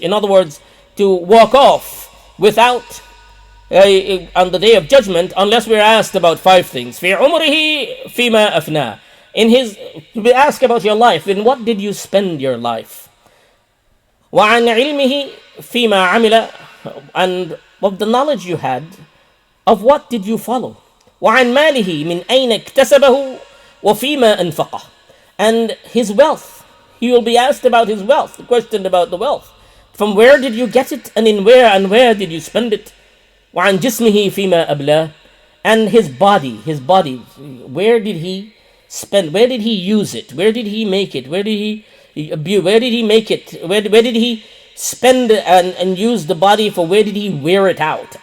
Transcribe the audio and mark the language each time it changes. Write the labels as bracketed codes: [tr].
[en] In other words, to walk off without, on the day of judgment, unless we're asked about 5 things. [ar] فِي عُمْرِهِ فِيمَا أَفْنَى, [en] to be asked about your life, in what did you spend your life? [ar] وَعَنْ عِلْمِهِ فِيمَا عَمِلَ, [en] and of the knowledge you had, of what did you follow? [ar] وَعَنْ مَالِهِ مِنْ أَيْنَ اكْتَسَبَهُ وَفِيمَا أَنْفَقَهُ, [en] and his wealth. He will be asked about his wealth, the question about the wealth. From where did you get it, and where did you spend it? [ar] وَعَنْ جِسْمِهِ فِيمَا أَبْلَاهُ, [en] and his body, where did he spend, where did he use it, where did he make it, where did he make it, where did he spend and use the body for, where did he wear it out?